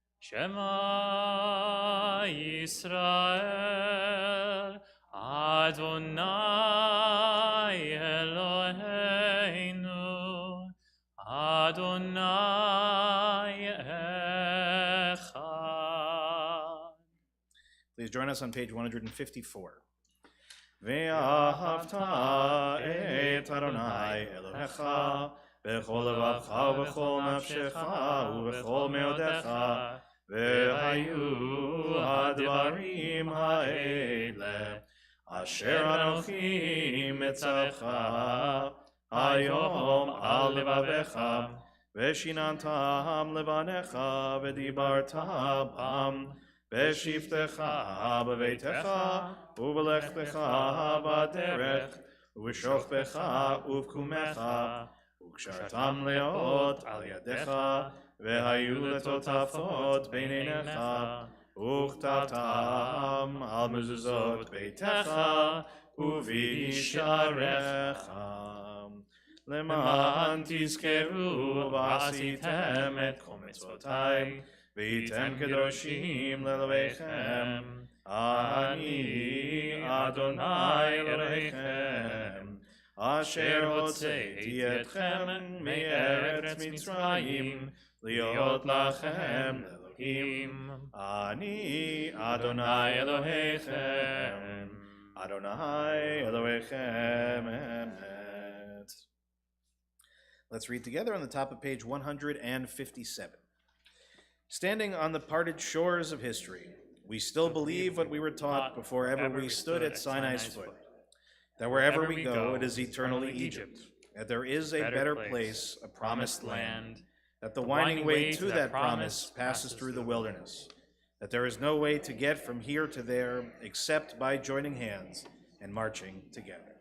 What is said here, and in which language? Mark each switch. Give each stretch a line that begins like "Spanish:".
Hebrew: Shema Yisrael Adonai Eloheinu Adonai Echad.
English: Please join us on page 154.
Hebrew: Ve'ahavta et Adonai Elohecha bechol levavcha ubechol nafshecha ubechol meodecha והיו הדברים האלה אשר אנוכי מצווך היום על לבבך ושיננתם לבניך ודיברת בם בשבתך בביתך ובלכתך בדרך ובשוכבך ובקומך וקשרתם לאות על ידך והיו לטוטפות בין עיניך וכתבתם על מזוזות ביתך ובשעריך למען תזכרו ועשיתם את כל מצוותיי והייתם קדושים לאלוהיכם אני אדוני אלוהיכם אשר הוצאתי אתכם מארץ מצרים להיות לכם אלוהים אני אדוני אלוהיכם אדוני אלוהיכם אמת.
English: Let's read together on the top of page 157. Standing on the parted shores of history, we still believe what we were taught before ever we stood at Sinai's foot, that wherever we go, it is eternally Egypt, that there is a better place, a promised land, that the winding way to that promise passes through the wilderness, that there is no way to get from here to there except by joining hands and marching together.